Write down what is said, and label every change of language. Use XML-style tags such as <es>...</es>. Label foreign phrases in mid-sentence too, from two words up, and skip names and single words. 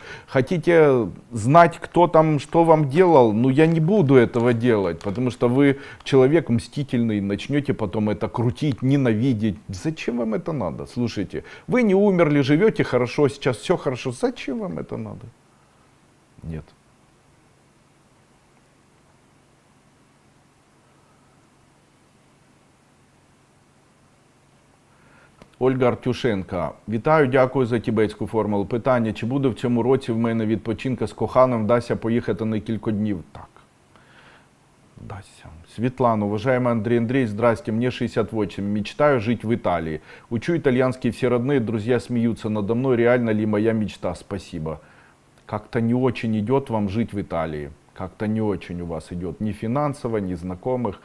<ru>Хотите знать, кто там, что вам делал, ну я не буду этого делать, потому что вы человек мстительный, начнете потом это крутить, ненавидеть. Зачем вам это надо? Слушайте, вы не умерли, живете хорошо, сейчас все хорошо. Зачем вам это надо? Нет. Ольга Артюшенка.</ru> <uk>Вітаю, дякую за тібетську формулу. Питання, чи буде в цьому році в мене відпочинка з коханим, вдасться поїхати на кілька днів? Так. Вдасться.</uk> <ru>Светлана, уважаемый Андрей Андреевич, здрасте, мне 68, мечтаю жить в Италии. Учу итальянский, все родные, друзья смеются надо мной, реально ли моя мечта? Спасибо. Как-то не очень идет вам жить в Италии. Как-то не очень у вас идет ни финансово, ни знакомых.</ru>